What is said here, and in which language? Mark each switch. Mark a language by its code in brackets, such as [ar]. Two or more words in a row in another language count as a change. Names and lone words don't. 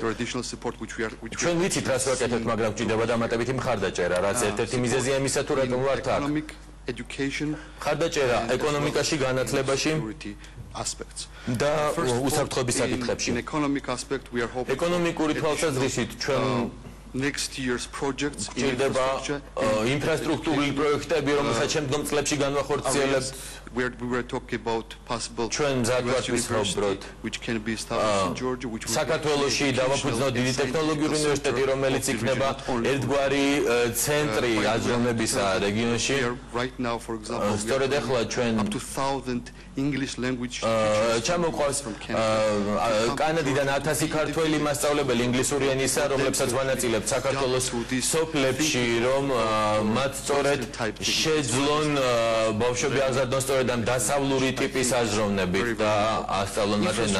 [ka] ჩვენ ვიცით რას ვაკეთებთ, მაგრამ გვჭირდება დამატებითი მხარდაჭერა, რაც ერთ-ერთი მიზეზია იმისა თუ რატომ ვართ აქ. მხარდაჭერა ეკონომიკაში, განათლებაში და უსაფრთხოების საკითხებში. ეკონომიკური თვალსაზრისით ჩვენ [en] next year's projects [ka] ჭირდება ინფრასტრუქტურული პროექტები, რომელსაც შემდგომ წლებში განვახორციელებთ. [en] Where we were talking about possible which can be established in Georgia, which [ka] საქართველოში დავაფუძნოთ დიდი ტექნოლოგიური უნივერსიტეტი, რომელიც იქნება ერთგვარი ცენტრი აზროვნებისა რეგიონში. [en] Right now, for example, [ka] სწორედ ახლა ჩვენ [en] up to 1000 English language teachers [ka] ჩამოყვავს კანადიდან 1000 ქართველი მასწავლებელი ინგლისური ენისა, რომლებსაც ვანაწილებთ საქართველოს სოფლებში, რომ მათ სწორედ შეძლონ ბავშვები აღზარდონ სწორედ ამ დასავლური ტიპის აზროვნებით და ასწავლონ მათ ენა.